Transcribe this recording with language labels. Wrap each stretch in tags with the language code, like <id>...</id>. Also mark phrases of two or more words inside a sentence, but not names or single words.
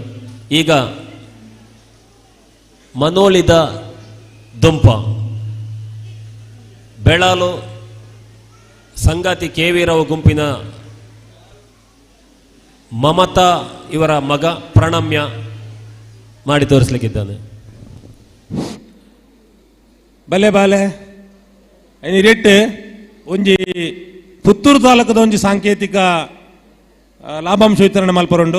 <kn>ಈಗ ಮನೋಳಿದ ದುಂಪ ಬೆಳಾಲು ಸಂಗಾತಿ KV ರಾವ್ ಗುಂಪಿನ ಮಮತಾ ಇವರ ಮಗ ಪ್ರಣಮ್ಯ ಮಾಡಿ ತೋರಿಸ್ಲಿಕ್ಕಿದ್ದಾನೆ.</kn> <tcy>ಬಲೆ ಬಾಲೆ ರೆಟ್ ಒಂಜಿ ಪುತ್ತೂರು ತಾಲೂಕದ ಒಂಜಿ ಸಾಂಕೇತಿಕ ಲಾಭಾಂಶ ವಿತರಣೆ ಮಲ್ಪರುಂಡು.</tcy>